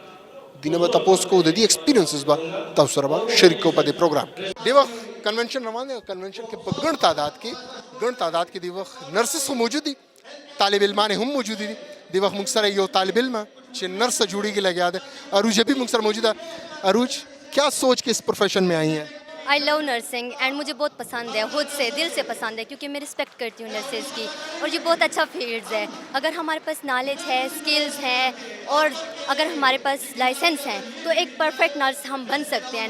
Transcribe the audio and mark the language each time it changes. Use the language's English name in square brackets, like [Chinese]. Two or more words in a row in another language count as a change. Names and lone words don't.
[Pashto] دینه به تپوس کوو، د دې ایکسپیرینسز به تاسو سره به شریک کوو په دې پروګرام. دې وخت کنونشن روان دی. کنونشن کې په ګڼ تعداد کې دې وخت نرسز هم موجود دي، طالب علمان هم موجود دي. دې وخت موږ سره یو طالب علم چې نرس جوړیږي لګیا دی، عروج بھی موږ سره موجود ہے. [Urdu] عروج، کیا سوچ کے اس پروفیشن میں آئی ہیں؟ [English] I love nursing and [Urdu] مجھے بہت پسند ہے، خود سے دل سے پسند ہے، کیونکہ میں رسپیکٹ کرتی ہوں نرسز کی اور یہ بہت اچھا فیلڈز ہے. اگر ہمارے پاس نالج ہے، اسکلز ہیں اور اگر ہمارے پاس لائسنس ہیں تو ایک پرفیکٹ نرس ہم بن سکتے ہیں.